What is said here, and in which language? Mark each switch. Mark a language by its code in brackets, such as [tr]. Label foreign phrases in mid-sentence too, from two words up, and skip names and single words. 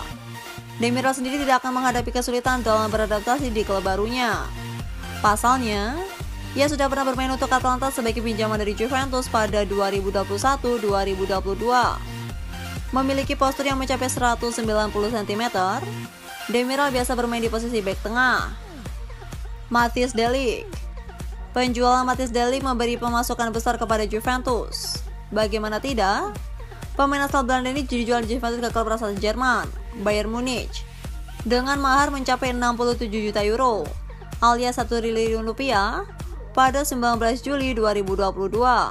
[id] Demiral sendiri tidak akan menghadapi kesulitan dalam beradaptasi di klub barunya. Pasalnya, ia sudah pernah bermain untuk Atalanta sebagai pinjaman dari Juventus pada 2021-2022. Memiliki postur yang mencapai 190 cm, Demiral biasa bermain di posisi bek tengah. Matthijs de Ligt. Penjualan Matthijs de Ligt memberi pemasukan besar kepada Juventus. Bagaimana tidak? Pemain asal Belanda ini dijual Juventus ke klub asal Jerman, Bayern Munich, dengan mahar mencapai 67 juta euro, alias 1 triliun rupiah, pada 19 Juli 2022.